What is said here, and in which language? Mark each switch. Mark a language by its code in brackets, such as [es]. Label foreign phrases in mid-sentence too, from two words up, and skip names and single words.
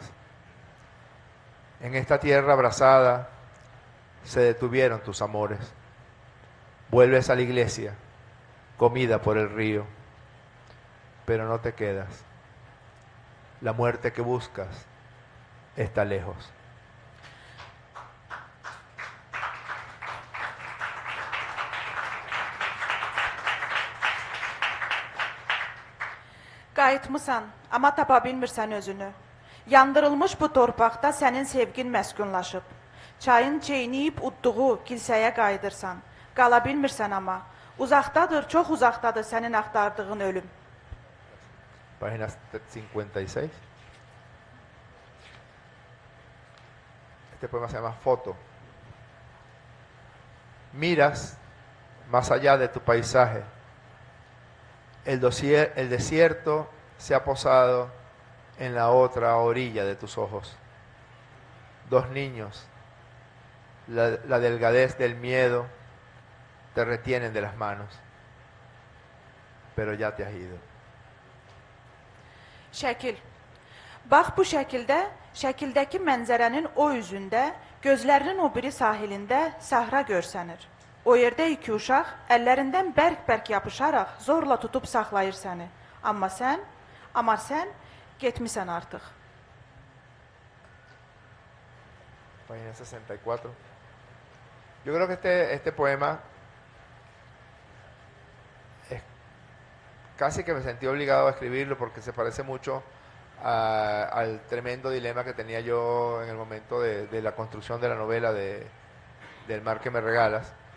[es] En esta tierra abrasada se detuvieron tus amores. Vuelves a la iglesia, comida por el río, pero no te quedas. La muerte que buscas está lejos. [az] Qayıtmısan, amma tapa bilmirsən özünü. Yandırılmış bu torpaqda sənin sevgin məskunlaşıb. Çayın çeyniyib udduğu kilsəyə qayıdırsan. Qala bilmirsən amma. Uzaqdadır, çox uzaqdadır sənin axtardığın ölüm. [es] Página 56. Este poema se llama Foto. Miras más allá de tu paisaje. El desierto se ha posado en la otra orilla de tus ojos. Dos niños, la delgadez del miedo, te retienen de las manos, pero ya te has ido. [az] Şəkil. Bax bu şəkildəki mənzərənin o üzündə, gözlərinin o biri sahilində səhra görsənir. O yerdə iki uşaq əllərindən bərk-bərk yapışaraq zorla tutub saxlayır səni. Amma sən getmisən artıq. [es] página 64. Yo creo que este poema es casi que me sentí obligado a escribirlo porque se parece mucho al tremendo dilema que tenía yo en el momento de la construcción de la novela del mar que me regalas.